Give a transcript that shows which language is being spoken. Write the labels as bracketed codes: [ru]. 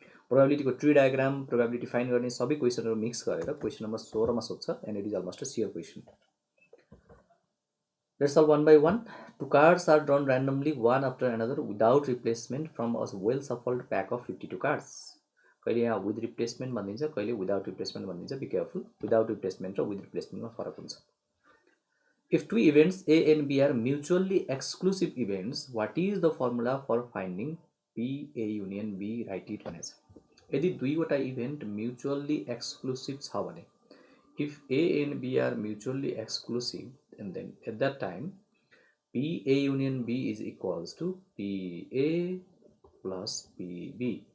[ne] Probability को tree diagram, probability find गर्ने सबै क्वेशनहरु मिक्स गरेर क्वेशन नम्बर 16 मा सोध्छ [en] and it is almost a sheer question. Let's solve one by one. Two cards are drawn randomly one after another without replacement from a well shuffled pack of 52 cards. [ne] कहिले यहाँ with replacement भनिन्छ, कहिले without replacement भनिन्छ. [en] Be careful. [ne] Without replacement र with replacement मा फरक हुन्छ. [en] If two events A and B are mutually exclusive events, what is the formula for finding P A union B? Write it [ne] भनेछ. यदि दुईवटा इभेन्ट म्युचुअली एक्सक्लुसिभ छ भने, [en] if A and B are mutually exclusive, and then at that time PA union B is equals to PA plus PB.